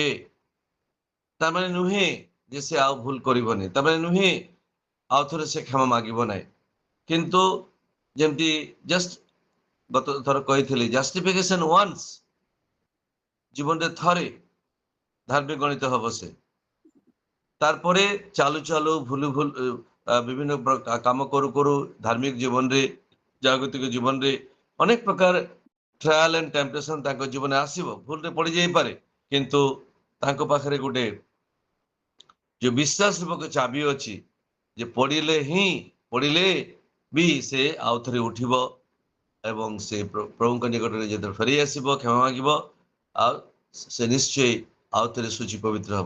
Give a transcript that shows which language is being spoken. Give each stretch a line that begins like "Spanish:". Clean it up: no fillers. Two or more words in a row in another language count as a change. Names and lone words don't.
Odia: ତାମାନେ ନୁହେଁ ଯେ ସେ ଆଉ ଭୁଲ କରିବନି, ତାମାନେ ନୁହେଁ ଆଉ ଥରେ ସେ କ୍ଷମା ମାଗିବ ନାହିଁ। କିନ୍ତୁ ଯେମିତି ଜଷ୍ଟ ଗତ ଥର କହିଥିଲି,
English: justification once,
Odia: ଜୀବନରେ ଥରେ ଧାର୍ମିକ ଗଣିତ ହବ ସେ। ତାରପରେ ଚାଲୁ ଚାଲୁ ଭୁଲୁ ଭୁଲ ବିଭିନ୍ନ କାମ କରୁ କରୁ ଧାର୍ମିକ ଜୀବନରେ, ଜାଗତିକ ଜୀବନରେ ଅନେକ ପ୍ରକାର
English: trial and temptation
Odia: ତାଙ୍କ ଜୀବନରେ ଆସିବ, ଭୁଲରେ ପଡି ଯାଇପାରେ, କିନ୍ତୁ ତାଙ୍କ ପାଖରେ ଗୋଟେ ଯୋଉ ବିଶ୍ୱାସ ରୂପକ ଚାବି ଅଛି, ଯେ ପଡିଲେ ବି ସେ ଆଉ ଥରେ ଉଠିବ ଏବଂ ସେ ପ୍ରଭୁଙ୍କ ନିକଟରେ ଯେତେବେଳେ ଫେରି ଆସିବ, କ୍ଷମା ମାଗିବ, ଆଉ ସେ ନିଶ୍ଚୟ ଆଉ ଥରେ ଶୁଚି ପବିତ୍ର ହବ।